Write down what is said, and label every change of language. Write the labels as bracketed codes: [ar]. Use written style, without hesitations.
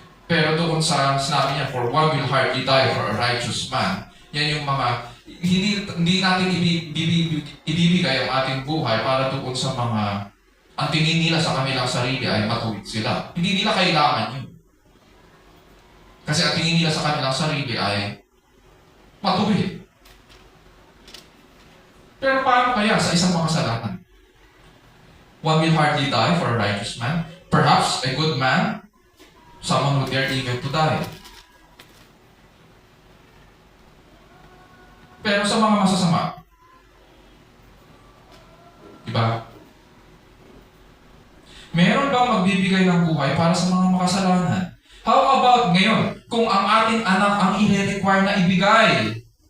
[tl] Pero doon sa sinabi niya, [en] for one will hardly die for a righteous man, [tl] yan yung mga, hindi natin ibibigay ang ating buhay para doon sa mga, ang tingin nila sa kanilang sarili ay matuwid sila. Hindi nila kailangan yun. Kasi ang tingin nila sa kanilang sarili ay matuwid. Pero paano kaya sa isang makasalanan? [en] One will hardly die for a righteous man. Perhaps a good man, someone would dare even to die. [tl] Pero sa mga masasama, diba? Meron bang magbibigay ng buhay para sa mga makasalanan? [en] How about [tl] ngayon, kung ang ating anak ang i-require na ibigay?